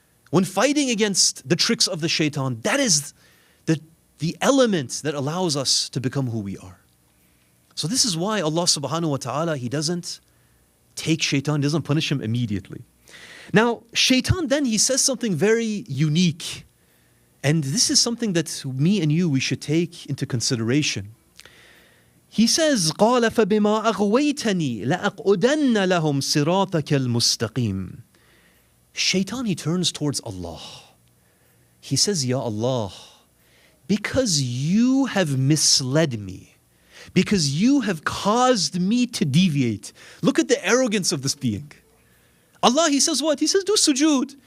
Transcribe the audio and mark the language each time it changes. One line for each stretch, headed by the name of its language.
English: When fighting against the tricks of the shaitan, that is the element that allows us to become who we are. So this is why Allah subhanahu wa ta'ala, He doesn't take shaitan, doesn't punish him immediately. Now, shaitan then, he says something very unique. And this is something that me and you, we should take into consideration. He says,
Arabic: قَالَ فَبِمَا أَغْوَيْتَنِي لَأَقْعُدَنَّ لَهُمْ صِرَاطَكَ الْمُسْتَقِيمِ.
English: Shaitan, he turns towards Allah. He says, Ya Allah, because you have misled me, because you have caused me to deviate. Look at the arrogance of this being. Allah, He says what? He says, do sujood.